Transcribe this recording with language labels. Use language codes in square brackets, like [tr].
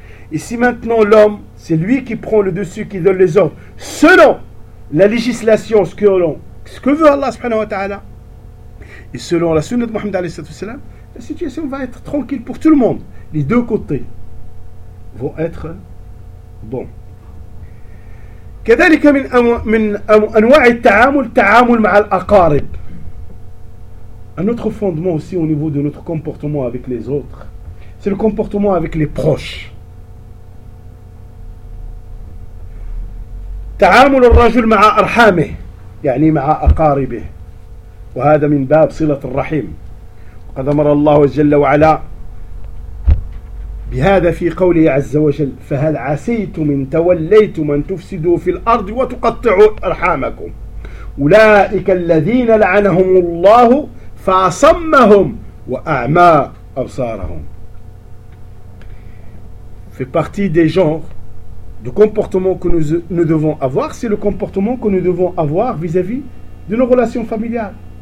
[fr] Et si maintenant l'homme, c'est lui qui prend le dessus, qui donne les ordres, selon la législation, ce que veut Allah subhanahu wa ta'ala, et selon la sunna de Mohammed alayhi sallallahu alayhi wa sallam, la situation va être tranquille pour tout le monde. Les deux côtés vont être bons. [ar] كذلك من أنواع التعامل تعامل مع الأقارب. [fr] Un autre fondement aussi au niveau de notre comportement avec les autres, c'est le comportement avec les proches. [ar] تعامل الرجل مع أرحامه يعني مع أقاربه وهذا من باب صلة الرحيم وقد أمر الله جل وعلا بهذا في قوله عز وجل فهل عسيتم إن توليتم أن تفسدوا في الأرض وتقطعوا أرحامكم أولئك الذين لعنهم الله فأصمهم وأعمى أبصارهم. [fr] Fait partie des gens de comportement que nous devons avoir, c'est le comportement que nous devons avoir vis-à-vis de nos relations familiales.